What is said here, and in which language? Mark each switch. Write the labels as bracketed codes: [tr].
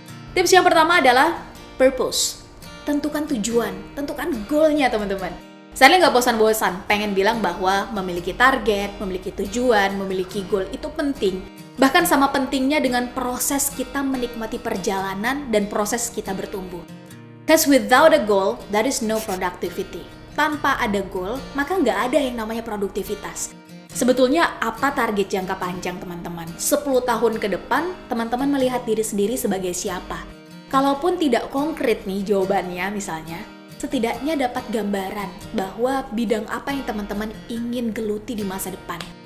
[id] Tips yang pertama adalah purpose. Tentukan tujuan, tentukan goalnya teman-teman. Saya nggak bosan-bosan pengen bilang bahwa memiliki target, memiliki tujuan, memiliki goal itu penting. Bahkan sama pentingnya dengan proses kita menikmati perjalanan dan proses kita bertumbuh. [en] Because without a goal, there is no productivity. [id] Tanpa ada goal, maka nggak ada yang namanya produktivitas. Sebetulnya apa target jangka panjang teman-teman? 10 tahun ke depan, teman-teman melihat diri sendiri sebagai siapa? Kalaupun tidak konkret nih jawabannya misalnya, setidaknya dapat gambaran bahwa bidang apa yang teman-teman ingin geluti di masa depan.